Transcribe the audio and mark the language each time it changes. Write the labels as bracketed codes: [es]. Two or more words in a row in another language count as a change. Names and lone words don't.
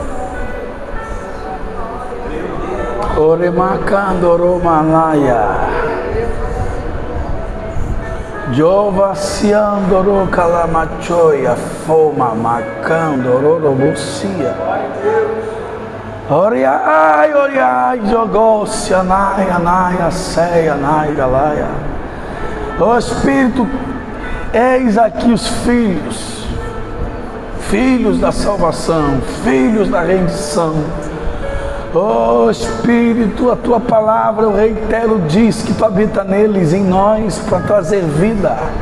[pt] Ore macandoro malaya. Jova siandoro calamachoia foma macandoro robucia. Oriai, jogou-se, anai, ceia, anai, galaia. Ó Espírito, eis aqui os filhos da salvação, filhos da rendição. Ó Espírito, a tua palavra, eu reitero, diz que tu habita neles, em nós, para trazer vida.